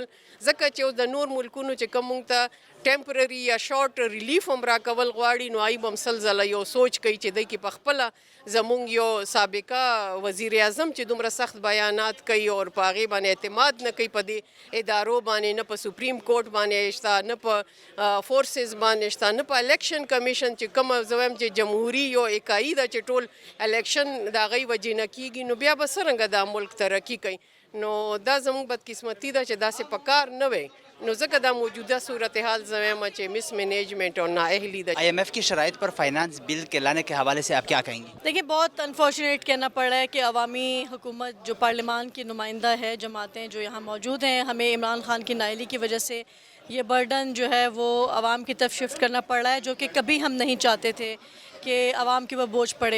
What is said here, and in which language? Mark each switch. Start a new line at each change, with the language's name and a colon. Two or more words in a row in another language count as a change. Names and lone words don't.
Pashto: ځکه چې اوس د نور ملکونو چې کوم موږ ته ټیمپرري یا
English: short relief
Pashto: هم راکول غواړي نو آی به هم سل ځله یو سوچ کوي چې دی کې په خپله زموږ یو سابقه وزیر اعظم چې دومره سخت بیانات کوي او په هغې باندې اعتماد نه کوي, په دې ادارو باندې, نه په سپریم کورټ باندې شته, نه په فورسز باندې شته, نه په الیکشن کمیشن چې کومه زه وایم چې جمهوري یو اکایي ده چې ټول الیکشن د هغوی وجې نه کیږي نو بیا به څرنګه دا ملک ترقي کوي؟ نو دا زموږ بدقسمتي ده چې داسې په کار نه وی نو ځکه دا موجوده صورتحال زه وایم چې مس مینجمنٹ اور نااهلي ده.
Urdu: IMF کی شرائط پر فائنانس بل کے لانے کے حوالے سے آپ کیا کہیں گے؟ دیکھیں بہت انفارچونیٹ کہنا پڑ رہا ہے کہ عوامی حکومت جو پارلیمان کی نمائندہ ہے جماعتیں جو یہاں موجود ہیں ہمیں عمران خان کی نااہلی کی وجہ سے یہ برڈن جو ہے وہ عوام کی طرف شفٹ کرنا پڑ رہا ہے جو کہ کبھی ہم نہیں چاہتے تھے کہ عوام کے اوپر بوجھ پڑے.